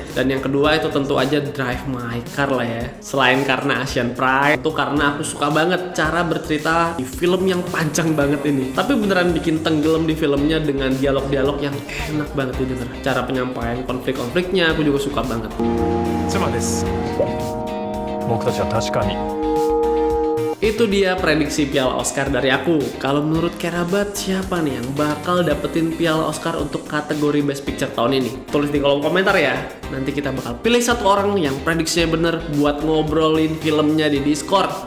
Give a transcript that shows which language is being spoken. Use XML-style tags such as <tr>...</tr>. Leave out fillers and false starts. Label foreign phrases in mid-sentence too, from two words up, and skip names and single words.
<id>Dan yang kedua itu tentu aja Drive My Car lah ya. Selain karena</id> <en>Asian Pride,</en> <id>itu karena aku suka banget cara bercerita di film yang panjang banget ini. Tapi beneran bikin tenggelam di filmnya dengan dialog-dialog yang enak banget didengar. Cara penyampaian konflik-konfliknya aku juga suka banget.</id> <ja>妻です。僕たちは確かに</ja> <id>Itu dia prediksi Piala Oscar dari aku. Kalau menurut kerabat, siapa nih yang bakal dapetin Piala Oscar untuk kategori</id> <en>Best Picture</en> <id>tahun ini? Tulis di kolom komentar ya. Nanti kita bakal pilih 1 orang yang prediksinya bener buat ngobrolin filmnya di Discord.</id>